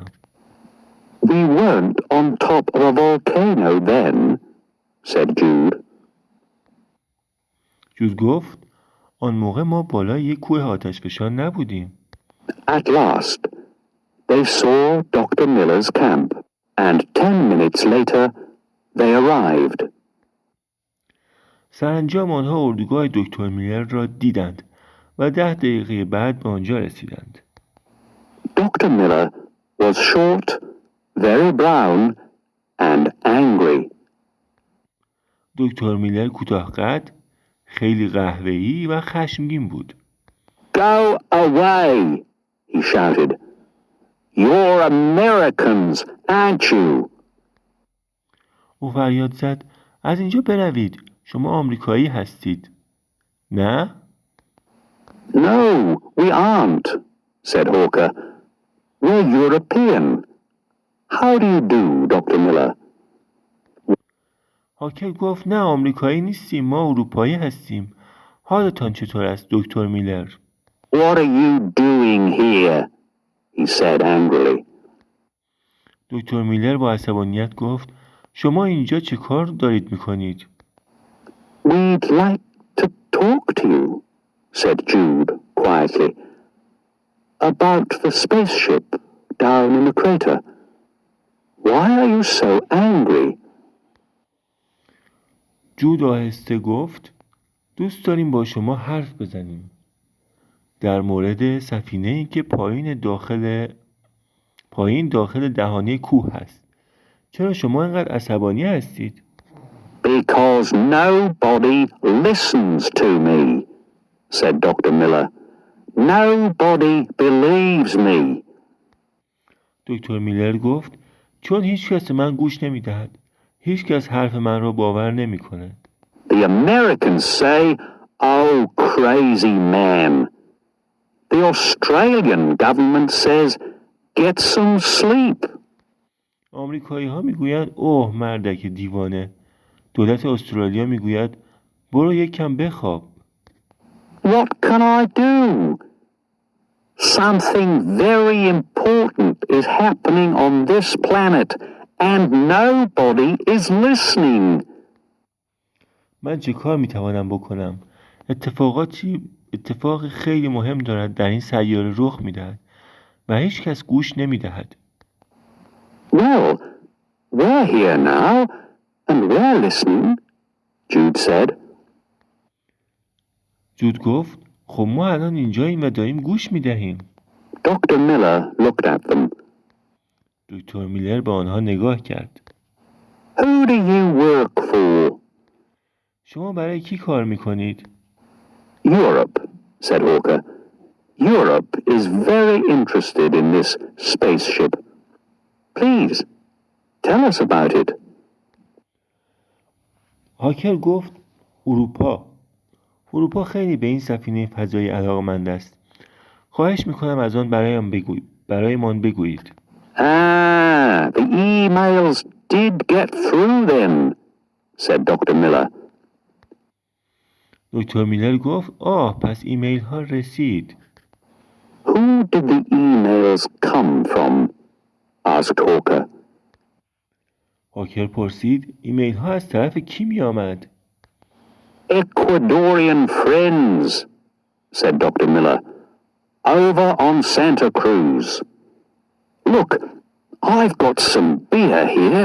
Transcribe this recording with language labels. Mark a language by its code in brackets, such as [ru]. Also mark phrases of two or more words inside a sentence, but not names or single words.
[en] We weren't on top of a volcano then, said Jude. [fa] جود گفت آن موقع ما بالای یک کوه آتشفشان نبودیم. [en] At last, they saw Dr. Miller's camp, and 10 minutes later, they arrived. [fa] سرانجام آنها اردوگاه دکتر میلر را دیدند و 10 دقیقه بعد به آنجا رسیدند. [en] Dr. Miller was short, very brown, and angry. [fa] دکتر میلر کوتاه قد، خیلی قهوه‌ای و خشمگین بود. [en] Go away, he shouted. You're Americans, aren't you? [fa] او فریاد زد از اینجا بروید، شما آمریکایی هستید. نه؟ [en] No, we aren't, said Hawker. We're European. How do you do, Dr. Miller? [fa] هاکر گفت نه آمریکایی نیستیم، ما اروپایی هستیم. حالتان چطور است دکتر میلر؟ [en] What are you doing here? He said angrily. [fa] دکتر میلر با عصبانیت گفت شما اینجا چه کار دارید میکنید؟ [en] We'd like to talk to you, said Jude quietly, about the spaceship down in the crater. Why are you so angry? [fa] جود آهسته گفت دوست داریم با شما حرف بزنیم در مورد سفینه‌ای که پایین داخل دهانه کوه هست. چرا شما اینقدر عصبانی هستید؟ [en] Because nobody listens to me, said Dr. Miller. Nobody believes me. [fa] دکتر میلر گفت چون هیچ کس من گوش نمی‌دهد. هیچ کس حرف من را باور نمی‌کند. [en] The Americans say, "Oh, crazy man." The Australian government says, "Get some sleep." [fa] آمریکایی‌ها میگویند اوه مردک دیوانه. دولت استرالیا میگوید برو یک کم بخواب. [en] What can I do? Something very important is happening on this planet and nobody is listening. [fa] من چه کار میتوانم بکنم؟ اتفاق خیلی مهم دارد در این سیاره رخ میدهد و هیچ کس گوش نمیدهد. [en] Well, we're here now and we're listening, Jude said. [fa] جود گفت خب ما الان اینجاییم و داریم گوش میدهیم. [en] Dr. Miller looked at them. [fa] دکتر میلر به آنها نگاه کرد. [en] Who do you work for? [fa] شما برای کی کار میکنید؟ [en] Europe, said Hawker. Europe is very interested in this spaceship. Please, tell us about it. [fa] هاکر گفت اروپا خیلی به این سفینه فضایی علاقه‌مند است. خواهش میکنم از آن برایمان بگویید. [en] Ah, the emails did get through then, said Dr. Miller. [fa] دکتر میلر گفت پس ایمیل ها رسید. [en] Who did the emails come from? asked Hawker. [fa] هاکر پرسید ایمیل ها از طرف کی می آمد؟ [en] Ecuadorian friends, said Dr. Miller, over on Santa Cruz. Look, I've got some beer here.